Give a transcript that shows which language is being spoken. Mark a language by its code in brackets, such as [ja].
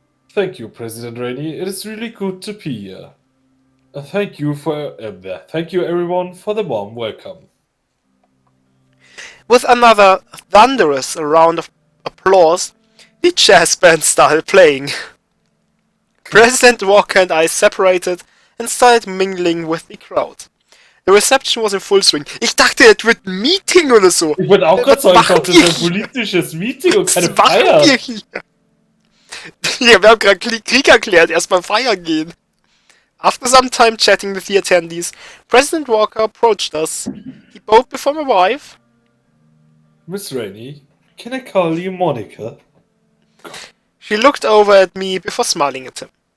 [en] Thank you, President Rainey. It is really good to be here. Thank you everyone for the warm welcome. With another thunderous round of applause, the jazz band started playing. President Walker and I separated and started mingling with the crowd. The reception was in full swing. [de] Ich dachte, es wird ein Meeting oder so. Ich würde auch gerade sagen, ich dachte, das wir ist ein politisches Meeting und keine Was machen Feier. wir hier? Ja, wir haben gerade Krieg erklärt. Erstmal feiern gehen. [en] After some time chatting with the attendees, President Walker approached us. He bowed before my wife. Miss Rainey, can I call you Monica? She looked over at me before smiling at him.